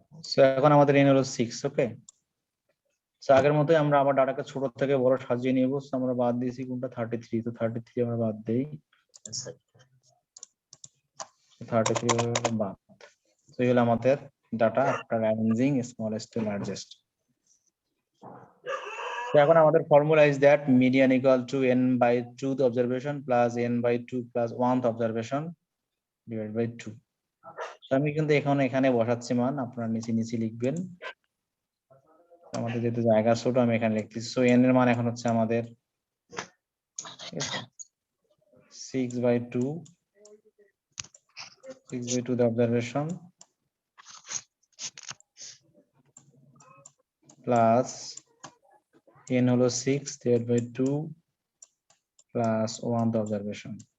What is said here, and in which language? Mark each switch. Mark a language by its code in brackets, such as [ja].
[bn] So এখন আমাদের n হলো 6। ওকে, সো আগের মতোই আমরা আবার ডাটাকে ছোট থেকে বড় সাজিয়ে নিব। সো আমরা বাদ দিয়েছি কোনটা 33, তো 33 আমরা বাদ দেই, [en] yes sir. [bn] 33 বাদ। তো এই হলো আমাদের data after arranging smallest two largest. তো এখন আমাদের formula [en] Is that median equal to n by 2th observation plus n by 2 plus 1th observation divided by 2. [bn] তো আমি কিন্তু এখানে বসাচ্ছি মান, আপনারা নিচে লিখবেন। আমাদের যেহেতু জায়গা ছোট, আমি এখানে লিখতেছি। সো n এর মান এখন হচ্ছে আমাদের [en] 6 by 2 the observation plus n হলো 6 divided by 2 plus 1th observation.